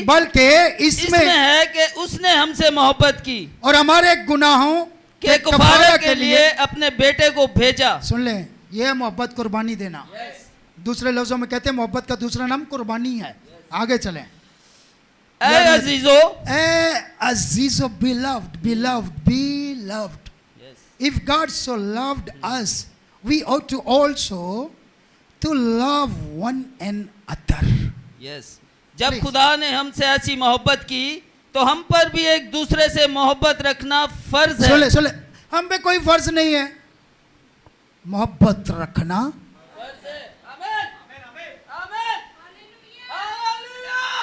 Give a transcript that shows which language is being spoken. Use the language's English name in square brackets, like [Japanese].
[Hindi] बल्कि इसमें है कि उसने हमसे मोहब्बत की और हमारे गुनाहों के कफारा के लिए अपने बेटे को भेजा। सुन ले, ये मोहब्बत कुर्बानी देना। दूसरे लफ्जों में कहते हैं मोहब्बत का दूसरा नाम कुर्बानी है। आगे चलें। ऐ अजीजो, [English] अजीजो, beloved, beloved, beloved. If God so loved us, we ought to also to love one another. [Hindi] Yes, जब खुदा ने हमसे ऐसी मोहब्बत की तो हम पर भी एक दूसरे से मोहब्बत रखना फर्ज है। सुन ले, हम पे कोई फर्ज नहीं है, मोहब्बत रखना फर्ज है। आमीन, आमीन, हालेलुया।